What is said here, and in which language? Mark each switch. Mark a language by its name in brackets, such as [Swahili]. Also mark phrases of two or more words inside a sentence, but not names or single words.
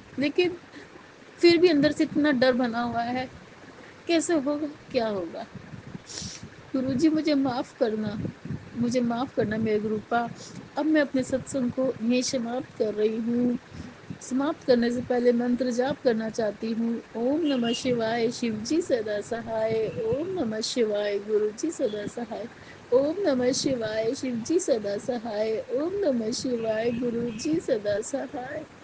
[Hindi] लेकिन फिर भी अंदर से इतना डर बना हुआ है कैसे होगा क्या होगा. गुरु जी मुझे माफ़ करना. मुझे माफ़ करना मेरे गुरुपा. अब मैं अपने सत्संग को यह समाप्त कर रही हूँ. समाप्त करने से पहले मंत्र जाप करना चाहती हूँ. [Sanskrit] ओम् नमः शिवाय. [Hindi] शिव जी सदा सहाय. [Sanskrit] ओम् नमः शिवाय. [Hindi] गुरु जी सदा सहाय. [Sanskrit] ओम् नमः शिवाय. [Hindi] शिव जी सदा सहाय. [Sanskrit] ओम् नमः शिवाय. [Hindi] गुरु जी सदा सहाय.